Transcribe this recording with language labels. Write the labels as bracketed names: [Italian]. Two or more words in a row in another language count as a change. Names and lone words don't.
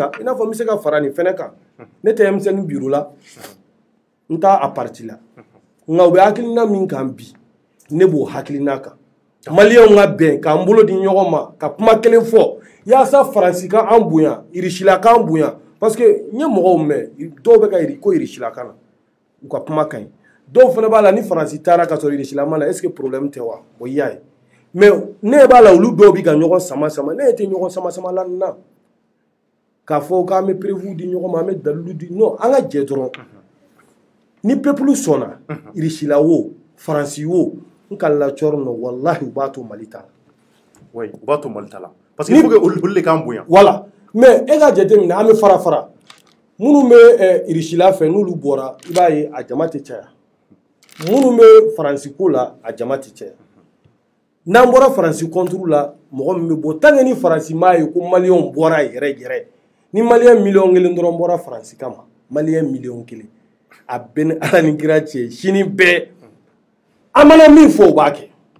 [Bambara] kan ina fɔ mi se ka fara ni fɛnɛ kan ne tɛ M5 biro la n t'a a parti la nka u bɛ hakilina min kan bi ne b'o hakilina kan maliyɛnw ka bɛn k'an bolo di ɲɔgɔn ma ka kuma kelen fɔ yaasa faransi ka an bonya irisila k'an bonya parce que n ye mɔgɔw mɛn dɔw bɛ ka ko irisila kan na u ka kuma ka ɲi dɔw fana b'a la ni faransi taara ka sɔrɔ irisila ma na [French] est ce que problème [Bambara] tɛ wa o y'a ye mais ne b'a la olu dɔw bi ka ɲɔgɔn sama sama ne tɛ ɲɔgɔn sama sama la nin na k'a fɔ k'an bɛ prévu di ɲɔgɔn ma an bɛ dalilu di non an ka jɛ dɔrɔn ni peuple sɔnna irisila wo faransi wo n ka lacɔr nɔ wallahi u b'a to mali ta la oui u b'a to mali ta la [French] parce que il faut que [Bambara] olu de k'an bonya [French] voilà mais [Bambara] e ka jate minɛ an bɛ fara fara minnu bɛ irisila fɛ n'olu bɔra i b'a ye a jama tɛ caya minnu bɛ faransi ko la a jama tɛ caya n'an bɔra faransi contre la mɔgɔ min bɛ bɔ [French] tant que [Bambara] ni faransi m'a ye ko maliyɛnw bɔra yɛrɛ yɛrɛ ni maliyɛn miliyɔn kelen dɔrɔn bɔra faransi kama maliyɛn miliyɔn kelen a bɛ ni ala ni kira cɛ sini bɛɛ an mana min fɔ u b'a kɛ